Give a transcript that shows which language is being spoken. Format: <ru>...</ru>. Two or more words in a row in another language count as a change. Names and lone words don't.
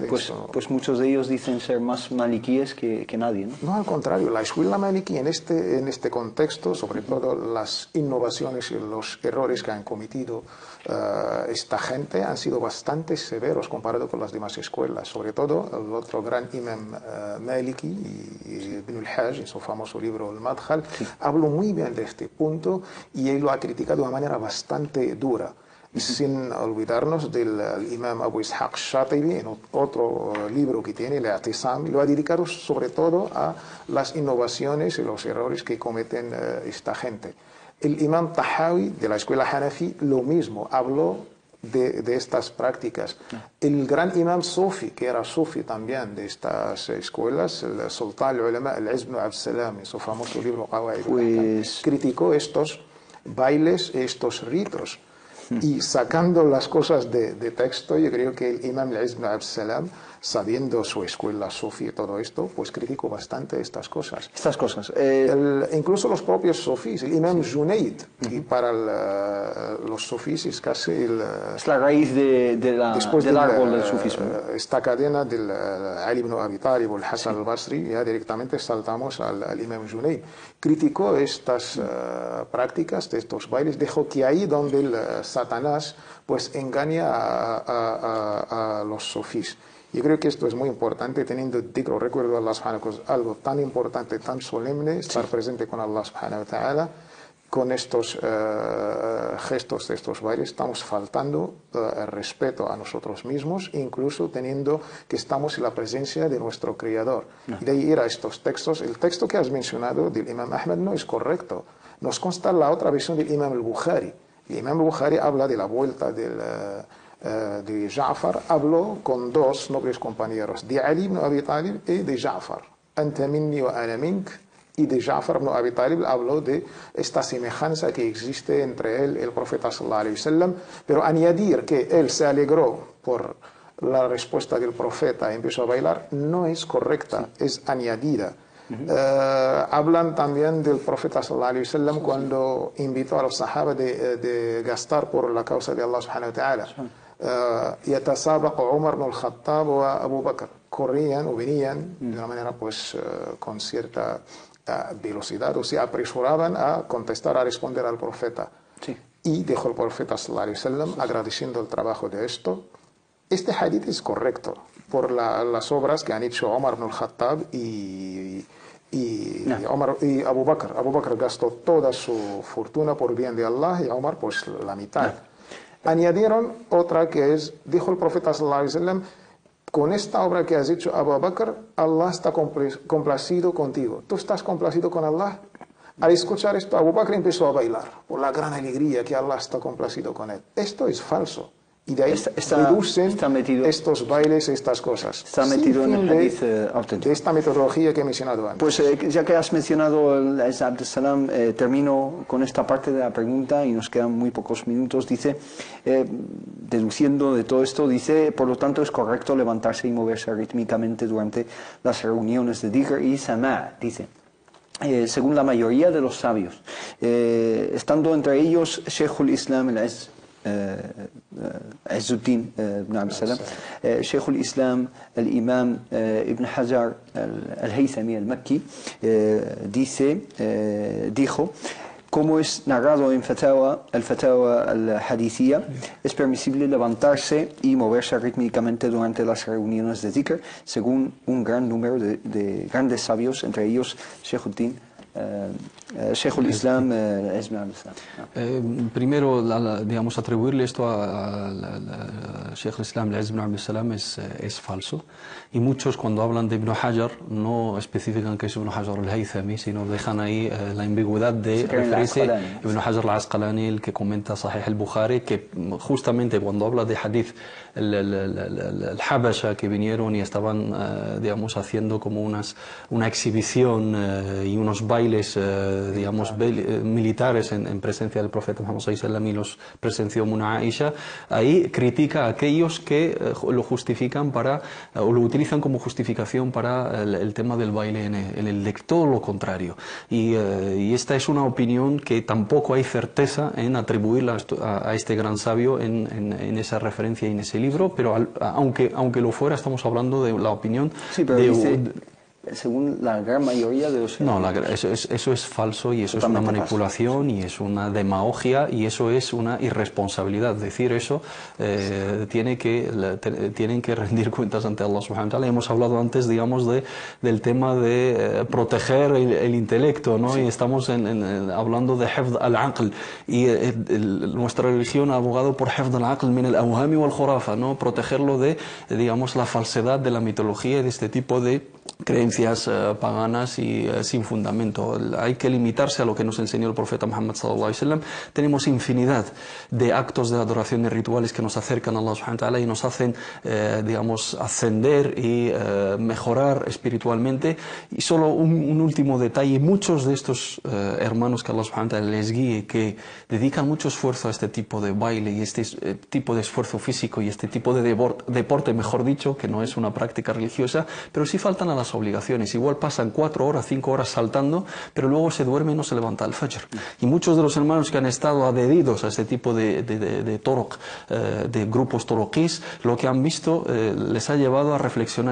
<es>Pues muchos de ellos dicen ser más maliquíes que nadie, ¿no? No, al contrario, la escuela maliki en este contexto, sobre todo las innovaciones y los errores que han cometido esta gente, han sido bastante severos comparado con las demás escuelas. Sobre todo el otro gran imam Maliki, Ibn al-Hajj, en su famoso libro El Madkhal, habló muy bien de este punto y él lo ha criticado de una manera bastante dura. Sin olvidarnos del imam Abu Ishaq Shatibi, en otro libro que tiene, el I'tisam, lo ha dedicado sobre todo a las innovaciones y los errores que cometen esta gente. El imam Tahawi, de la escuela Hanafi, lo mismo, habló de estas prácticas. El gran imam Sufi, que era Sufi también de estas escuelas, el Sultan al-Ulama, al-Izz ibn Abd Salam, en su famoso libro Qawaid, criticó estos bailes, estos ritos. Y sacando las cosas de texto, yo creo que el imam al-Izz ibn Abd Salam, sabiendo su escuela sufi y todo esto, pues criticó bastante estas cosas. Incluso los propios sufís, el imam Junayd, y para los sufís es casi es la raíz del árbol del sufismo. Esta cadena del Ali ibn Abi Talib o el Hasan al-Basri, ya directamente saltamos al imam Junayd. Criticó estas prácticas de estos bailes, dijo que ahí donde el Satanás pues engaña a los sufís. Yo creo que esto es muy importante, teniendo digno recuerdo a</es> <ar>الله سبحانه وتعالى,</ar> <es>algo tan importante, tan solemne, estar presente con</es> <ar>الله سبحانه وتعالى.</ar> <es>Con estos gestos de estos bailes estamos faltando el respeto a nosotros mismos, incluso teniendo que estamos en la presencia de nuestro Creador. Y de ahí ir a estos textos. El texto que has mencionado del imam Ahmad no es correcto. Nos consta la otra versión del imam al-Bukhari. El imam al-Bukhari habla de la vuelta del de Ja'far, habló con dos nobles compañeros, de Ali ibn Abi Talib y de Ja'far.</es> <ar>أنت مني وأنا منك.</ar> <es>Y de Ja'far ibn Abi Talib habló de esta semejanza que existe entre él y el profeta</es> <ar>صلى الله عليه وسلم,</ar> <es>pero añadir que él se alegró por la respuesta del profeta y empezó a bailar no es correcta, es añadida. Hablan también del profeta</es> <ar>صلى الله عليه وسلم</ar> <es>cuando invitó a los sahaba de gastar por la causa de</es> <ar>الله سبحانه وتعالى. يتسابق عمر بن الخطاب وأبو بكر,</ar> <es>corrían o venían de una manera pues con cierta velocidad, o se apresuraban a contestar, a responder al profeta. Sí. Y dijo el profeta</es> <ar>صلى الله عليه وسلم,</ar> <es>agradeciendo el trabajo de esto, este hadith es correcto por las obras que han hecho Omar ibn al-Khattab y Abu Bakr. Abu Bakr gastó toda su fortuna por bien de Allah y Omar pues la mitad. Añadieron otra que es, dijo el profeta</es> <ar>صلى الله عليه وسلم,</ar> <es>con esta obra que has hecho Abu Bakr, Allah está complacido contigo. ¿Tú estás complacido con Allah? Al escuchar esto, Abu Bakr empezó a bailar por la gran alegría que Allah está complacido con él. Esto es falso. Y de ahí reducen estos bailes, estas cosas. Está metido en el hadith auténtico. De esta metodología que he mencionado antes. Pues ya que has mencionado el Abd Salam, termino con esta parte de la pregunta y nos quedan muy pocos minutos. Dice, deduciendo de todo esto, dice, por lo tanto es correcto levantarse y moverse rítmicamente durante las reuniones de dhikr y sama', dice. Según la mayoría de los sabios, estando entre ellos Sheikhul Islam al-Izz Izzuddin ibn Abd Salam, Sheikhul Islam, el Imam Ibn Hajar al-Haythami al-Makki, dijo, como es narrado en el Fatawa al-Hadithia, es permisible levantarse y moverse rítmicamente durante las reuniones de dhikr, según un gran número de grandes sabios, entre ellos Sheikhuddin, Sheikhul Islam, primero, digamos, atribuirle esto al Sheikh Islam, al Ibn Abd Salam, es falso. Y muchos, cuando hablan de Ibn Hajar, no especifican que es Ibn Hajar al-Haythami, sino dejan ahí la ambigüedad de referirse a Ibn Hajar al-Asqalani, el que comenta Sahih al-Bukhari, que justamente cuando habla de hadith, el Habasha que vinieron y estaban, digamos, haciendo como una exhibición y unos bailes, digamos, militares en presencia del profeta Muhammad</es> <ar>صلى الله عليه وسلم,</ar> <es>y los presenció Muna Aisha, ahí critica a aquellos que lo justifican o lo utilizan como justificación para el tema del baile en el todo lo contrario. Y esta es una opinión que tampoco hay certeza en atribuirla a este gran sabio en esa referencia y en ese libro, pero aunque lo fuera, estamos hablando de la opinión según la gran mayoría de los... No, eso es falso, y eso es una manipulación, y es una demagogia, y eso es una irresponsabilidad. Decir eso, tienen que rendir cuentas ante</es> <ar>الله سبحانه وتعالى.</ar> <es>Hemos hablado antes, digamos, del tema de proteger el intelecto, ¿no? Sí. Y estamos hablando de</es> <ar>حفظ العقل,</ar> <es>y nuestra religión ha abogado por</es> <ar>حفظ العقل من الأوهام والخرافة,</ar> <es>¿no? Protegerlo de, digamos, la falsedad de la mitología y de este tipo de creencias paganas y sin fundamento. Hay que limitarse a lo que nos enseñó el profeta Muhammad</es> <ar>صلى الله عليه وسلم.</ar> <es>Tenemos infinidad de actos de adoración y rituales que nos acercan a</es> <ar>الله سبحانه وتعالى</ar> <es>y nos hacen, digamos, ascender y mejorar espiritualmente. Y solo un último detalle: muchos de estos hermanos que</es> <ar>الله سبحانه وتعالى</ar> <es>les guíe, que dedican mucho esfuerzo a este tipo de baile y este tipo de esfuerzo físico y este tipo de deporte, mejor dicho, que no es una práctica religiosa, pero sí faltan a las obligaciones. Igual pasan 4 horas, 5 horas saltando, pero luego se duerme y no se levanta al fajr. Y muchos de los hermanos que han estado adheridos a este tipo de toroq, de grupos toroquís, lo que han visto les ha llevado a reflexionar.</es>